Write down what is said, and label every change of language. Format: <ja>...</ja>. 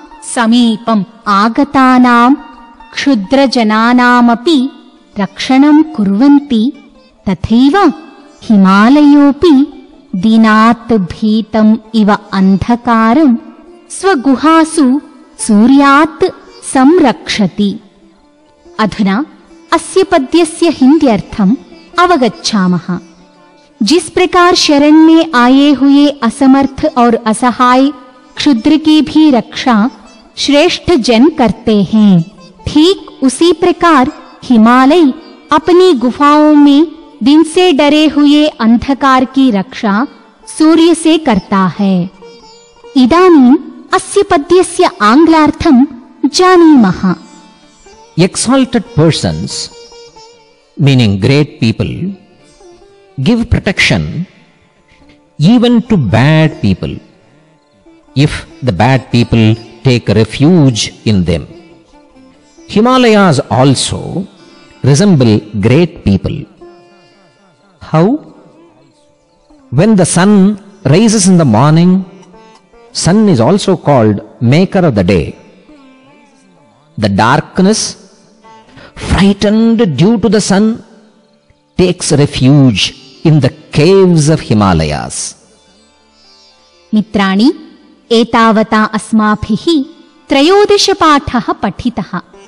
<sa>समीपम् आगतानां क्षुद्रजनानामपि रक्षणं कुर्वन्ति तथैव हिमालयोऽपि दिनात् भीतम् इव अन्धकारं स्वगुहासु सूर्यात् संरक्षति। अधुना अस्य पद्यस्य हिन्द्यर्थम् अवगच्छामः।</sa> <hi>जिस प्रकार शरण में आए हुए असमर्थ और असहाय क्षुद्र की भी रक्षा श्रेष्ठ जन करते हैं, ठीक उसी प्रकार हिमालय अपनी गुफाओं में दिन से डरे हुए अंधकार की रक्षा सूर्य से करता है।</hi> <sa>इदानीम् अस्य पद्यस्य आङ्ग्लार्थं जानीमः।</sa> <en>Exalted persons, meaning great people, give protection even to bad people if the bad people take refuge in them. Himalayas also resemble great people. How? When the sun rises in the morning, sun is also called maker of the day. The darkness, frightened due to the sun, takes refuge in the caves of Himalayas.</en> <sa>मित्राणि, एतावता अस्माभिः 13 पाठः पठितः।</sa>